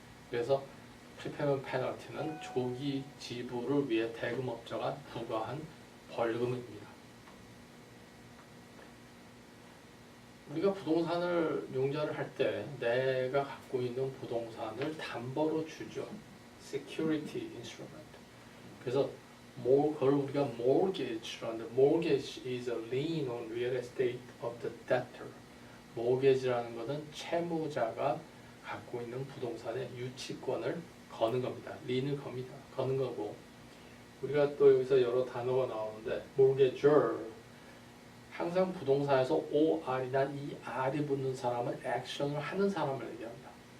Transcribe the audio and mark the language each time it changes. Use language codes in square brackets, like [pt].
[ko] 그래서 프리페먼트 페널티는 조기 지불을 위해 대금업자가 부과한 벌금입니다. 우리가 부동산을 융자를 할 때 내가 갖고 있는 부동산을 담보로 주죠. [en] Security instrument. [ko] 그래서 그걸 우리가 mortgage라는데 [en] mortgage is a lien on real estate of the debtor. [ko] mortgage라는 것은 채무자가 갖고 있는 부동산의 유치권을 거는 겁니다. lien을 거는 거고 우리가 또 여기서 여러 단어가 나오는데 mortgager 항상 부동산에서 OR이나 이 R이 붙는 사람은 액션을 하는 사람을 얘기합니다.